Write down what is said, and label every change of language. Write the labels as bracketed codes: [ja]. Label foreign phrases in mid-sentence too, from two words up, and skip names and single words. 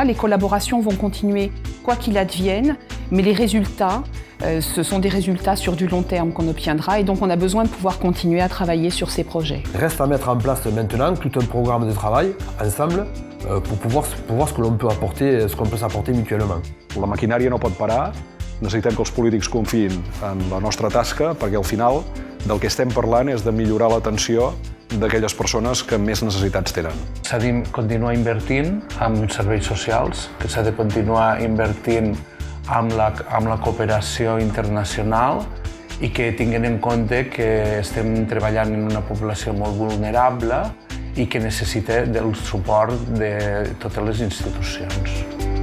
[fr] Les collaborations vont continuer quoi qu'il advienne, mais les résultats, ce sont des résultats sur du long terme qu'on obtiendra et donc on a besoin de pouvoir continuer à travailler sur ces projets. Reste à mettre en place maintenant tout un programme de travail ensemble pour voir ce que l'on peut apporter, ce qu'on peut s'apporter mutuellement. [ca] La maquinària no pot parar, necessitem que els polítics confiïn en la nostra tasca perquè al final del que estem parlant és de millorar l'atenció d'aquelles persones que més necessitats tenen. S'ha de continuar invertint en serveis socials, que s'ha de continuar invertint amb la cooperació internacional i que tinguin en compte que estem treballant en una població molt vulnerable i que necessita del suport de totes les institucions.